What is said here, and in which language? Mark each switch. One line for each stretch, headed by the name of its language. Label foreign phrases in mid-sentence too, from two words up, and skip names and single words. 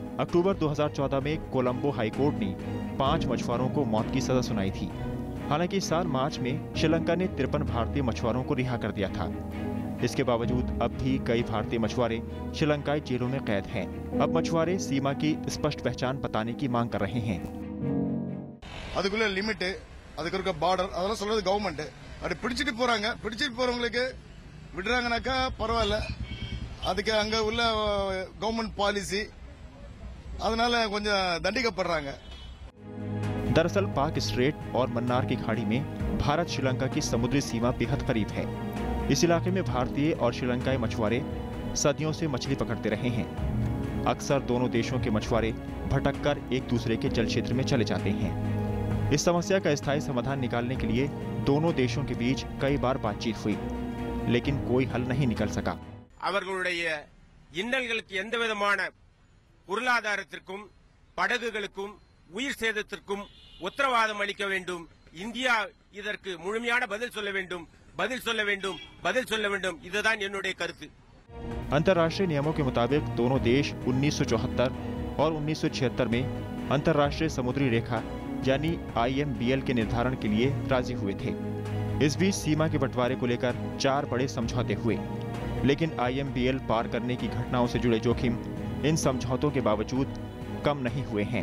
Hindi: अक्टूबर 2014 में कोलंबो हाईकोर्ट ने 5 मछुआरों को मौत की सजा सुनाई थी। हालांकि इस साल मार्च में श्रीलंका ने 53 भारतीय मछुआरों को रिहा कर दिया था। इसके बावजूद अब भी कई भारतीय मछुआरे श्रीलंकाई जेलों में कैद हैं। अब मछुआरे सीमा की स्पष्ट पहचान बताने की मांग कर रहे हैं।
Tamil: அப்படி பிடிச்சிட்டு போறவங்களுக்கு விடுறாங்கனாக்கா பரவாயில்ல, அதுக்கு அங்க உள்ள
English: government policy,
Tamil: அதனால கொஞ்சம் தண்டிக்கப்படுறாங்க।
Hindi: दरअसल पाक स्ट्रेट और मन्नार की खाड़ी में भारत श्रीलंका की समुद्री सीमा बेहद करीब है। इस इलाके में भारतीय और श्रीलंकाई मछुआरे सदियों से मछली पकड़ते रहे हैं। अक्सर दोनों देशों के मछुआरे भटककर एक दूसरे के जल क्षेत्र में चले जाते हैं। इस समस्या का स्थायी समाधान निकालने के लिए दोनों देशों के बीच कई बार बातचीत हुई, लेकिन कोई हल नहीं निकल सका।
Tamil: அவர்களுடைய இன்னல்களுக்கு எந்தவிதமான பொருளாதாரத்திற்கும் படகுகளுக்கும் உயிர் சேதத்திற்கும் உத்தரவாதம் அளிக்க வேண்டும்। இந்தியா இதற்கு முழுமையான பதில் சொல்ல வேண்டும்। இதுதான் என்னுடைய கருத்து।
Hindi: अंतर्राष्ट्रीय नियमों के मुताबिक दोनों देश 1974 और 1976 में अंतर्राष्ट्रीय समुद्री रेखा यानी IMBL के निर्धारण के लिए राजी हुए थे। इस बीच सीमा के बंटवारे को लेकर 4 बड़े समझौते हुए, लेकिन IMBL पार करने की घटनाओं से जुड़े जोखिम इन समझौतों के बावजूद कम नहीं हुए हैं।